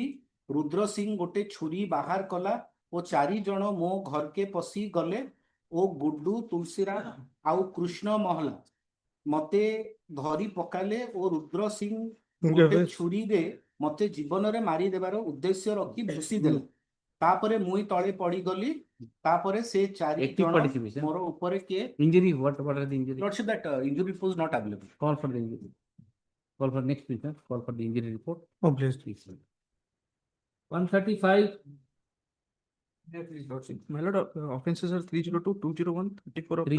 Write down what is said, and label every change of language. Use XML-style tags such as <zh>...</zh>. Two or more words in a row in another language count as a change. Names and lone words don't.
<or>ରୁଦ୍ର ସିଂ ଗୋଟେ ଛୁରୀ ବାହାର କଲା ଓ 4 ଜଣ ମୋ ଘରକେ ପଶି ଗଲେ ଓ ଗୁଡୁ, ତୁଳସୀରାମ ଆଉ କୃଷ୍ଣ ମହଲା ମତେ ଧରି ପକାଇଲେ ଓ ରୁଦ୍ର ସିଂ ଗୋଟେ ଛୁରୀରେ ମତେ ଜୀବନରେ ମାରିଦେବାର ଉଦ୍ଦେଶ୍ୟ ରଖି ଭୁସି ଦେଲେ। ତାପରେ ମୁଇଁ ତଳେ ପଡ଼ିଗଲି। ତାପରେ ସେ 4 ଜଣ ମୋର ଉପରେ କିଏ</or> <en>injury, what are the injuries? Lordship, that injury report is not available. Call for the injury. Call for next week, call for the injury report. Oh, please. 135. Yeah, please, Lordship. My lord, offences are 302, 201, 34 of the</en>